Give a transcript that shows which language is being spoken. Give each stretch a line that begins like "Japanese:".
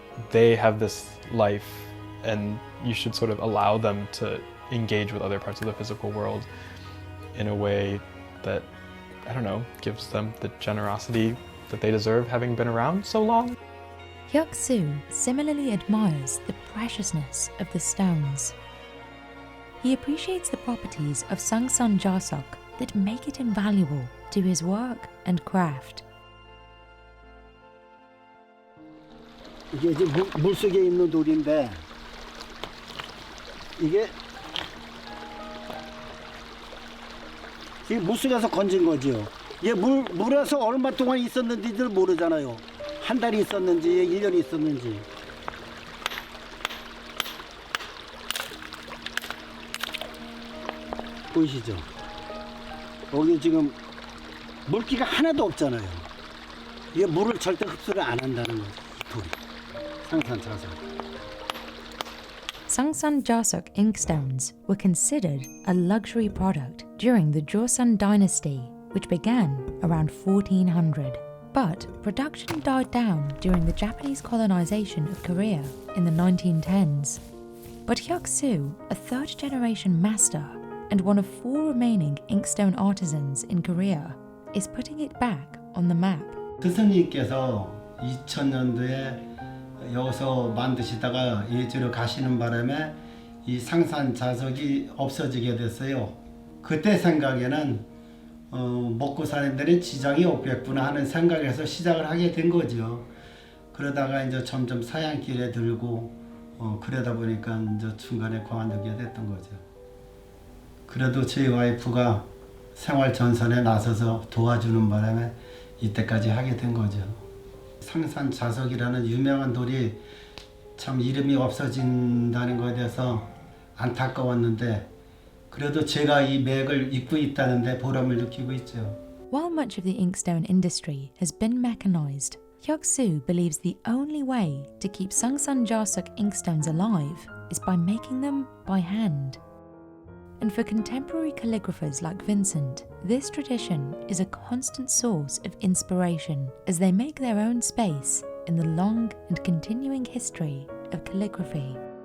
English: they have this life, and you should sort of allow them to engage with other parts of the physical world in a way that, gives them the generosity that they deserve, having been around so long. Hyuk-soo similarly admires the preciousness of the stones. He appreciates the properties of Sangsan Jasok that make it invaluable to his work and craft.
Korean: 이게 이제 물속에 있는 돌인데 이게 물속에서 건진 거죠. 이게 물에서 얼마 동안 있었는지를 모르잖아요. 한 달이 있었는지 1년이 있었는지. 보이시죠? 여기 지금 물기가 하나도 없잖아요. 이게 물을 절대 흡수를 안 한다는 거죠. 돌이. 상산 자석.
English: Sangsan Jasok inkstones were considered a luxury product during the Joseon dynasty, which began around 1400. But production died down during the Japanese colonization of Korea in the 1910s. But Hyuk-soo, a third-generation master and one of 4 remaining inkstone artisans in Korea, is putting it back on the map.
Korean: 스승님께서 2000년도에 여기서 만드시다가 예주로 가시는 바람에 이 상산 자석이 없어지게 됐어요. 그때 생각에는 먹고 사는 데는 지장이 없겠구나 하는 생각에서 시작을 하게 된 거죠. 그러다가 이제 점점 사양길에 들고 그러다 보니까 이제 중간에 그만두게 됐던 거죠. 그래도 제 와이프가 생활 전선에 나서서 도와주는 바람에 이때까지 하게 된 거죠. 상산 자석이라는 유명한 돌이 참 이름이 없어진다는 것에 대해서 안타까웠는데 그래도 제가 이 맥을 잇고 있다는데 보람을 느끼고 있죠.
English: While much of the inkstone industry has been mechanized, Hyuk-soo believes the only way to keep Sungsun Jarsuk inkstones alive is by making them by hand. And for contemporary calligraphers like Vincent, this tradition is a constant source of inspiration as they make their own space in the long and continuing history of calligraphy.